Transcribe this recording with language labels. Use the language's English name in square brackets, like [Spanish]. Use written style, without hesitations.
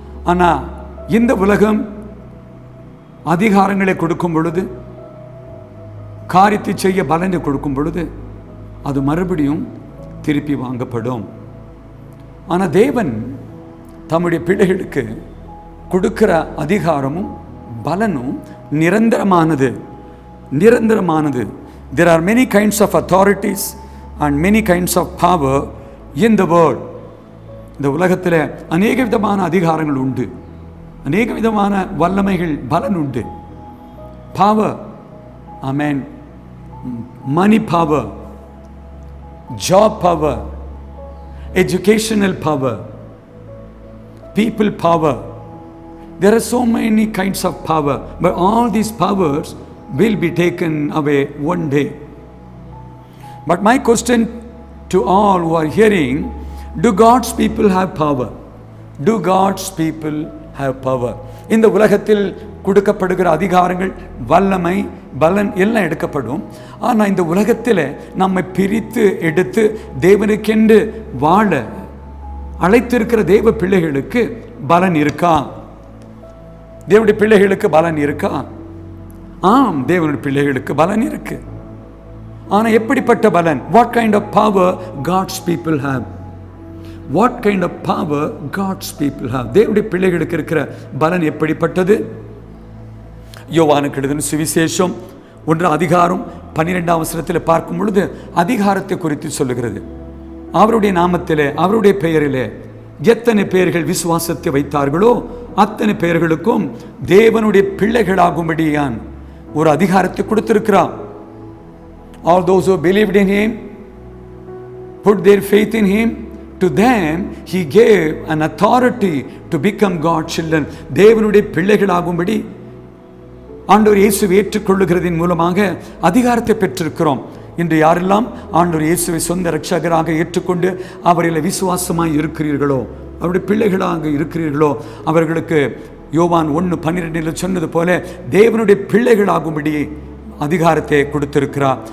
[Tamil] ஆனால் இந்த உலகம் அதிகாரங்களை கொடுக்கும் பொழுது, காரியத்தை செய்ய பலனை கொடுக்கும் பொழுது அது மறுபடியும் திருப்பி வாங்கப்படும். ஆனால் தேவன் தம்முடைய பிள்ளைகளுக்கு கொடுக்கிற அதிகாரமும் பலனும் நிரந்தரமானது. நிரந்தரமானது. [English] There are many kinds of authorities and many kinds of power in the world. [Tamil] இந்த உலகத்தில் அநேக விதமான அதிகாரங்கள் உண்டு, அநேக விதமான வல்லமைகள், பலன் உண்டு. [English] Power, amen, money power, job power, educational power, people power. There are so many kinds of power, but all these powers will be taken away one day. But my question to all who are hearing, do God's people have power? Do God's people have power? [Tamil] இந்த உலகத்தில் கொடுக்கப்படுகிற அதிகாரங்கள், வல்லமை, பலன் எல்லாம் எடுக்கப்படும். ஆனால் இந்த உலகத்தில் நம்மை பிரித்து எடுத்து தேவனுக்கென்று வாழ அழைத்திருக்கிற தேவ பிள்ளைகளுக்கு பலன் இருக்கா? தேவனுடைய பிள்ளைகளுக்கு பலன் இருக்கா? ஆம், தேவனுடைய பிள்ளைகளுக்கு பலன் இருக்கு. ஆனால் எப்படிப்பட்ட பலன்? [English] What kind of power God's people have? What kind of power God's people have? [Tamil] தேவனுடைய பிள்ளைகளுக்கு இருக்கிற பலன் எப்படிப்பட்டது? யோவானுக்கு எழுதின சுவிசேஷம் 1:12 பார்க்கும் பொழுது அதிகாரத்தை குறித்து சொல்லுகிறது. அவருடைய நாமத்திலே, அவருடைய பெயரிலே எத்தனை பேர்கள் விசுவாசத்தை வைத்தார்களோ அத்தனை பேர்களுக்கும் தேவனுடைய பிள்ளைகளாகும்படியான் ஒரு அதிகாரத்தை கொடுத்திருக்கிறார். [English] All those who believed in him, put their faith in him, to them he gave an authority to become God's children. [Tamil] தேவனுடைய பிள்ளைகளாகும்படி ஆண்டவர் இயேசுவை ஏற்றுக்கொள்ளுகிறதின் மூலமாக அதிகாரத்தை பெற்றிருக்கிறோம். இன்று யாரெல்லாம் ஆண்டவர் இயேசுவை சொந்த இரட்சகராக ஏற்றுக்கொண்டு அவரில் விசுவாசமாய் இருக்கிறீர்களோ, அவருடைய பிள்ளைகளாக இருக்கிறீர்களோ, அவர்களுக்கு யோவான் 1:12 சொன்னது போல தேவனுடைய பிள்ளைகளாகும்படி அதிகாரத்தை கொடுத்திருக்கிறார்.